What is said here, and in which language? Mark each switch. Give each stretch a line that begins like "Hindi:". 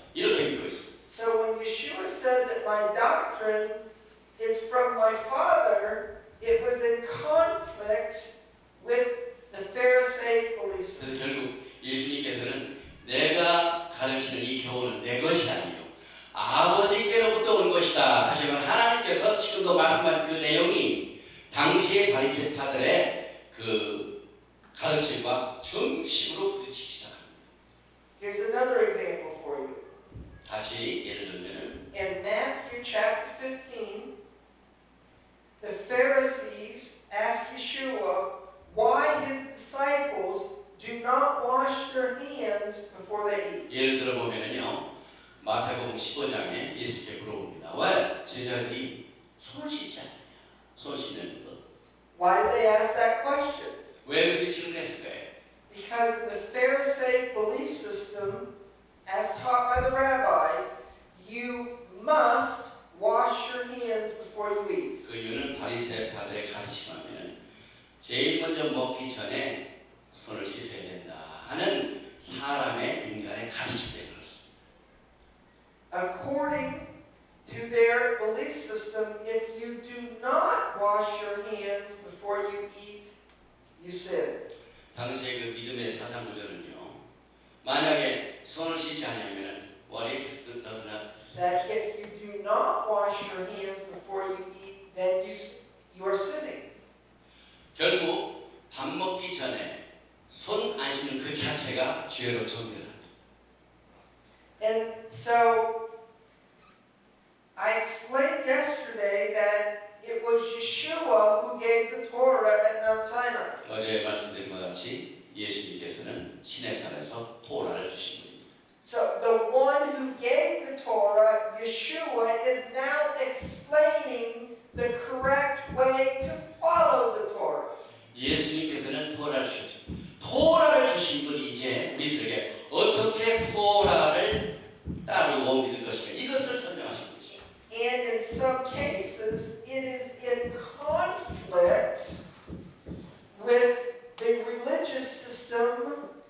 Korean: 이렇게 믿고 있습니다.
English: So when Yeshua said that my doctrine is from my Father, it was in conflict with the Pharisaic belief
Korean: 그래서
English: system.
Korean: 결국 예수님께서는 내가 가르치는 이 교훈은 내 것이 아니요 아버지께로부터 온 것이다. 다시 말하면 하나님께서 지금도 말씀한 그 내용이 당시의 바리새파들의 그 가르침과 정식으로 부딪히기 시작합니다.
English: Here's another example for you.
Korean: 다시 예를 들면은
English: In Matthew chapter 15, the Pharisees asked Yeshua why his disciples do not wash their hands before they eat.
Korean: 예를 들어 보면은요 마태복음 15장에 예수께 물어봅니다. 왜 제자들이 손을 씻지 않느냐? 손 씻는 것.
English: Why did they ask that question?
Korean: 왜 그렇게 질문했을까요?
English: Because in the Pharisaic belief system, as taught by the rabbis, you must wash your hands before you eat.
Korean: 그 이유는 바리새파들의 가르침하면은 제일 먼저 먹기 전에 손을 씻어야 된다 하는 사람의 인간의 가르침 때문에 그렇습니다.
English: According to their belief system, if you do not wash your hands before you eat, you sin.
Korean: 당시의 그 믿음의 사상 구조는요. 만약에 손을 씻지 않으면은
English: what if it does not? That if you do not wash your hands before you eat, then you are sinning.
Korean: 결국 밥 먹기 전에 손 안 씻는 그 자체가 죄로 정죄합니다.
English: And so, I explained yesterday that it was Yeshua who gave the Torah at Mount Sinai.
Korean: 어제 말씀드린 것 같이 예수님께서는 시내산에서 토라를 주신 분입니다.
English: So the one who gave the Torah, Yeshua, is now explaining the correct way to follow the Torah.
Korean: 예수님께서는 토라를 주셨죠. 토라를 주신 분이 이제 우리들에게 어떻게 토라를 따르고 믿을 것인가 이것을 설명하신 것이죠.
English: And in some cases, it is in conflict with the religious system